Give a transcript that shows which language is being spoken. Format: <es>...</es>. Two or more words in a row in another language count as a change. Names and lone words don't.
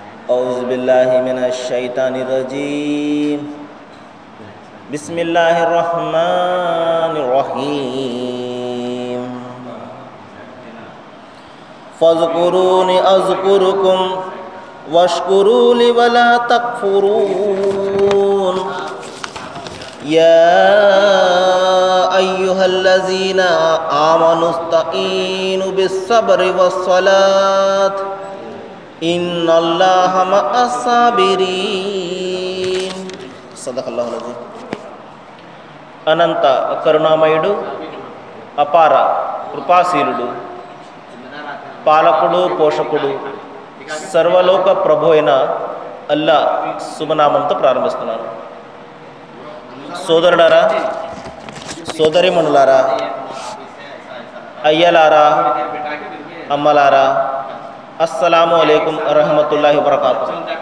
<ar>أعوذ بالله من الشيطان الرجيم بسم الله الرحمن الرحيم فاذكروني أذكركم واشكروا لي ولا تكفرون يا أيها الذين آمنوا استعينوا بالصبر والصلاة إن الله مع الصابرين صدق الله العظيم.</ar> <te>అనంత కరుణామయుడు అపార కృపాశీలుడు పాలకుడు పోషకుడు సర్వలోక ప్రభు అయిన అల్లా శుభనామంతో ప్రారంభిస్తున్నాను. సోదరులారా, సోదరీమణులారా, అయ్యలారా, అమ్మలారా,</te> <ar>السلام عليكم ورحمة الله وبركاته.</ar>